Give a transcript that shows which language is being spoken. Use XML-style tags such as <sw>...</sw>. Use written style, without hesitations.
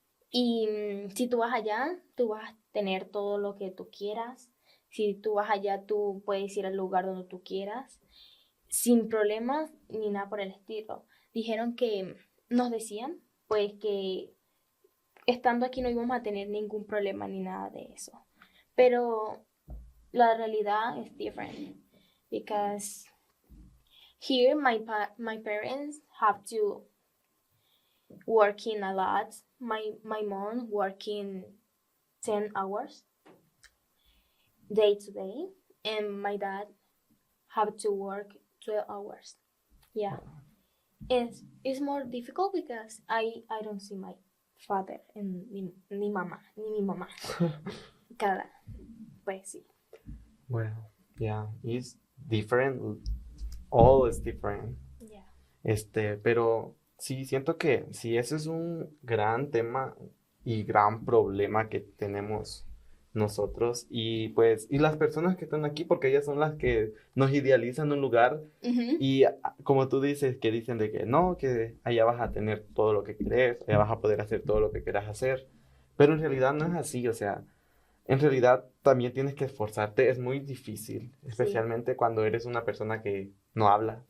<es>Y si tú vas allá, tú vas a tener todo lo que tú quieras Si tú vas allá, tú puedes ir al lugar donde tú quieras, sin problemas ni nada por el estilo. Dijeron que, nos decían, pues que estando aquí no íbamos a tener ningún problema ni nada de eso. Pero la realidad es</es> <en>different because here my parents have to working a lot. My mom working 10 hours day to day, and my dad have to work 12 hours. Yeah, it's more difficult because I don't see my father and</en> <es>ni mamá ni mi mamá cada, pues sí.</es> <en>Well, yeah, it's different. All is different. Yeah.</en> <es>Pero sí, siento que sí, ese es un gran tema y gran problema que tenemos nosotros y pues, y las personas que están aquí, porque ellas son las que nos idealizan un lugar y como tú dices, que dicen de que no, que allá vas a tener todo lo que querés, allá vas a poder hacer todo lo que quieras hacer, pero en realidad no es así, o sea, en realidad también tienes que esforzarte, es muy difícil, especialmente cuando eres una persona que no habla.</es>